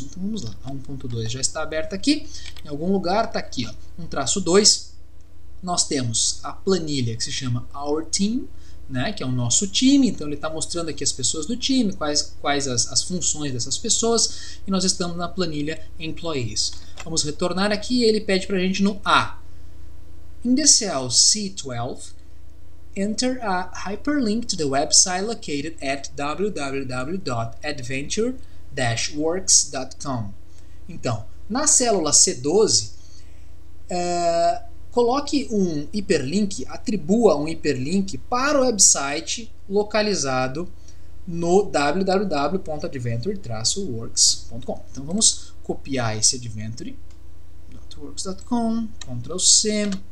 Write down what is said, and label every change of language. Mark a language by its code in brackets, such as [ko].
[pt] Então vamos lá, a 1.2 já está aberta aqui, em algum lugar está aqui, ó, 1-2. Nós temos a planilha que se chama Our Team, né, que é o nosso time. Então ele está mostrando aqui as pessoas do time, quais as funções dessas pessoas, e nós estamos na planilha Employees. Vamos retornar aqui e ele pede para a gente no A. [en] In the cell C12, enter a hyperlink to the website located at www.adventure-works.com. [pt] Então, na célula C12, coloque um hiperlink, atribua um hiperlink para o website localizado no www.adventure-works.com. Então vamos copiar esse adventure.works.com, Ctrl C.